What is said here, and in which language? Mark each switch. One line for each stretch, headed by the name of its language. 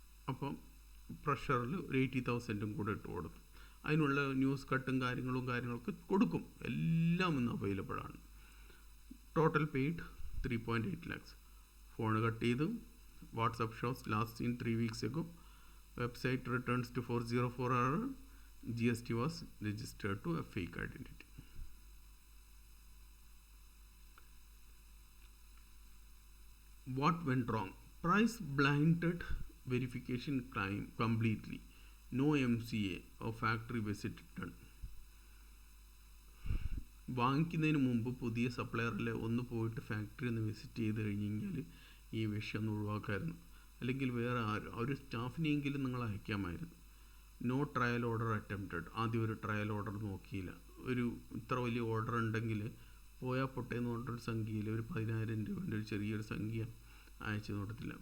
Malayalam: അപ്പം പ്രഷറിൽ ഒരു 80,000 കൂടെ ഇട്ട് കൊടുത്തു. അതിനുള്ള ന്യൂസ് കട്ടും കാര്യങ്ങളൊക്കെ കൊടുക്കും. എല്ലാം ഇന്ന് അവൈലബിൾ ആണ്.
English: Total paid 3.8 lakhs. Phone cut ചെയ്തു. WhatsApp shows last seen 3 weeks ago. Website returns to 404 error. GST was registered to a fake identity. What went wrong? Price blinded verification claim completely. No MCA or factory visit done.
Malayalam: വാങ്ങിക്കുന്നതിന് മുമ്പ് പുതിയ സപ്ലയറിൽ ഒന്ന് പോയിട്ട് factory ഒന്ന് visit ചെയ്ത് കഴിഞ്ഞെങ്കിൽ ഈ വിഷയം ഒന്ന് ഒഴിവാക്കാമായിരുന്നു. അല്ലെങ്കിൽ വേറെ ഒരു സ്റ്റാഫിനെയെങ്കിലും നിങ്ങൾ അയക്കാമായിരുന്നു.
English: No trial order attempted.
Malayalam: ആദ്യം ഒരു ട്രയൽ ഓർഡർ നോക്കിയില്ല. ഒരു ഇത്ര വലിയ ഓർഡർ ഉണ്ടെങ്കിൽ പോയാൽ പൊട്ടേന്ന് പറഞ്ഞൊരു സംഖ്യയിൽ ഒരു 10,000 രൂപേൻ്റെ ഒരു ചെറിയൊരു സംഖ്യ അയച്ചു കൊടുത്തില്ല.